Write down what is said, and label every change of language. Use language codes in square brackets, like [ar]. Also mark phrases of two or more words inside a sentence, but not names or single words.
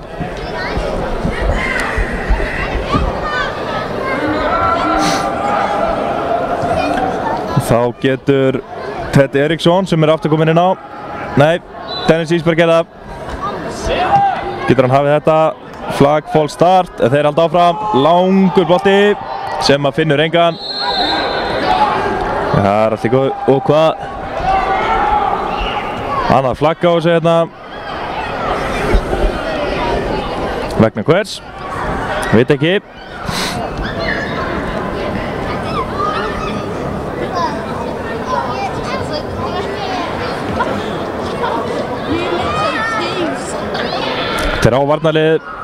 [is] Þá getur Teddy Eriksson sem er aftur kominn inn á. Nei, Dennis Ísberg er það. Getur hann hafið þetta. [en] Flag, false start. [is] Þeir halda áfram. Langur bolti sem að finnur engan. Það er allt í góð. Og hvað? Annað flagg á þessu hérna. Vegna hvers? Veit ekki. Þeir á varnarlið.